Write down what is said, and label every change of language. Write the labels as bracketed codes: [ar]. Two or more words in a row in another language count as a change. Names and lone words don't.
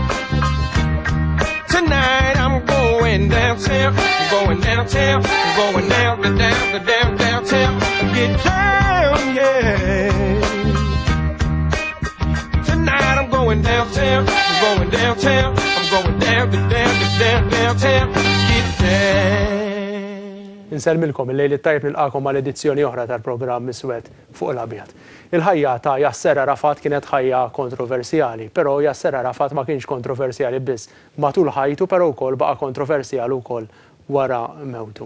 [en] Tonight I'm going downtown, going downtown, going downtown, get down, yeah. Tonight I'm going downtown, going downtown, I'm going downtown, get down. [mt] Inselmilkom il-lejli tajb nilqakom għal edizzjoni oħra tal-programm Iswed fuq l-Abjad. Il-ħajja ta' Yasser Arafat kienet ħajja kontroversjali, però Yasser Arafat ma kienx kontroversjali biss matul ħajtu, però wkoll baqa' kontroversjali wkoll wara mewtu.